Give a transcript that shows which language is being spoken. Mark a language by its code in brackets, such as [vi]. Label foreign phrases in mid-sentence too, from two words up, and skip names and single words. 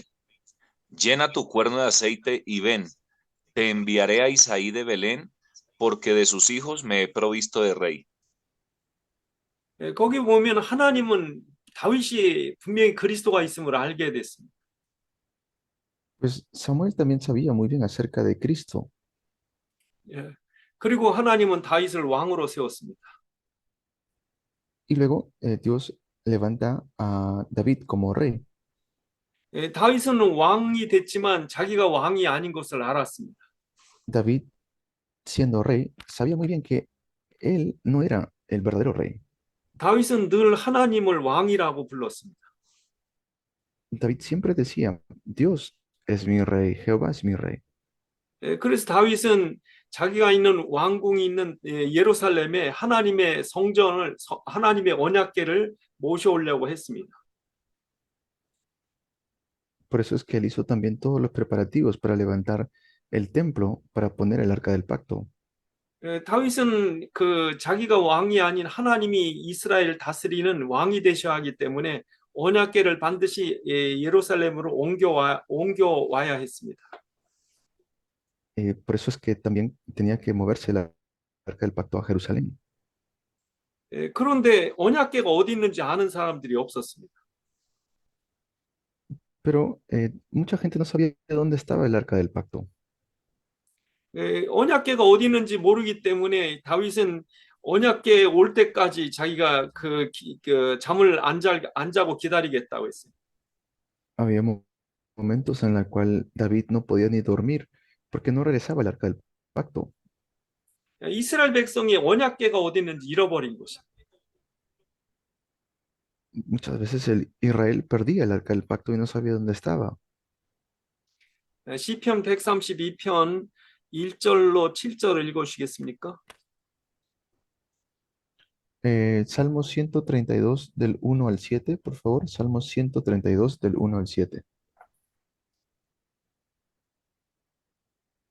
[es] Llena tu cuerno de aceite y ven, te enviaré a Isaí de Belén, porque de sus hijos me he provisto de rey. [ko] 거기 보면 하나님은 다윗이 분명히 그리스도가 있음을 알게 됐습니다. [es] Pues Samuel también sabía muy bien acerca de Cristo. [ko] 그리고 하나님은 다윗을 왕으로 세웠습니다. [es] Y luego Dios levanta a David como rey. [ko] 다윗은 왕이 됐지만 자기가 왕이 아닌 것을 알았습니다. [es] David, siendo rey, sabía muy bien que él no era el verdadero rey. [ko] 다윗은 늘 하나님을 왕이라고 불렀습니다. [es] David siempre decía, Dios es mi rey, Jehová es mi rey. [ko] 그래서 다윗은 자기가 있는 왕궁이 있는 예루살렘에 하나님의 성전을 하나님의 언약궤를 모셔오려고 했습니다. [es] Por eso es que él hizo también todos los preparativos para levantar el templo para poner el arca del pacto. [ko] 다윗은 그 자기가 왕이 아닌 하나님이 이스라엘을 다스리는 왕이 되셔야 하기 때문에 언약궤를 반드시 예루살렘으로 옮겨와야 했습니다. [es] Por eso es que también tenía que moverse el arca del pacto a Jerusalén. [ko] 그런데 언약궤가 어디 있는지 아는 사람들이 없었습니다. [es] Pero mucha gente no sabía dónde estaba el arca del pacto. [ko] 언약궤가 어디 있는지 모르기 때문에 다윗은 언약궤 올 때까지 자기가 그 잠을 안 자고 기다리겠다고 했어요. [es] Había momentos en los cuales David no podía ni dormir porque no regresaba el arca del pacto. [ko] 이스라엘 백성이 언약궤가 어디 있는지 잃어버린 것이야. [es] Muchas veces Israel perdía el arca del pacto y no sabía dónde estaba. [ko] 시편 132편 1절로 7절을 읽어주시겠습니까? [es] Salmo 132 del 1 al 7, por favor. Salmo 132 del 1 al 7.